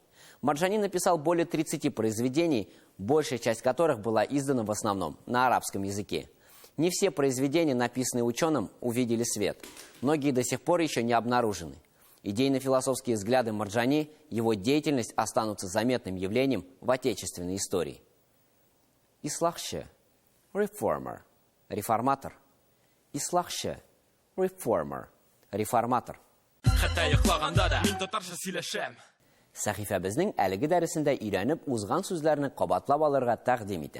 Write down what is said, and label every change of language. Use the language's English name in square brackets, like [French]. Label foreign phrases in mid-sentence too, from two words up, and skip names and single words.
[Russian] Мәрҗани написал более 30 произведений, большая часть которых была издана в основном на арабском языке. Не все произведения, написанные ученым, увидели свет. Многие до сих пор еще не обнаружены. Идейно-философские взгляды Мәрҗани, его деятельность останутся заметным явлением в отечественной истории. Ислахше, реформер, реформатор. Ислахше, реформер, реформатор. [Tatar] Сәхифәбезнең әлеге дәресендә өйрәнеп узган сүзләрне кабатлап алырга тәкъдим итәм.